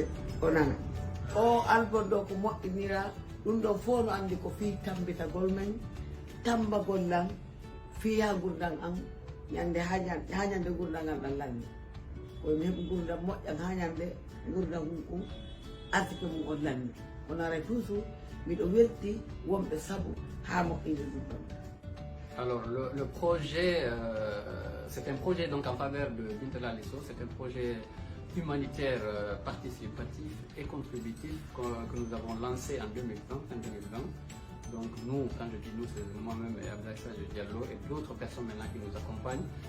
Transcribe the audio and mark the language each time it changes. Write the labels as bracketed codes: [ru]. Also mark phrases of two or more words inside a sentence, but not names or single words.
[ff] o nana o album ɗo ko moƴƴinira ɗum ɗon fof no andi ko fi tambitagol men tamba gollam fiya gurdam an ñande ha ñande gurdam an ɗan lanni komi heeɓi gurdam moƴƴam ha ñande gurdam hunkum artike mum on lanni on ara toujours miɗo welti wonɓe saabu ha moƴƴinde ɗum ɗon. [fr] Alors le projet, c'est un projet donc en faveur de Bintala Lesso, c'est un projet humanitaire participatif et contributif que nous avons lancé en 2020. Donc nous, quand je dis nous, c'est moi-même et Abdoulaye Diallo et d'autres personnes maintenant qui nous accompagnent.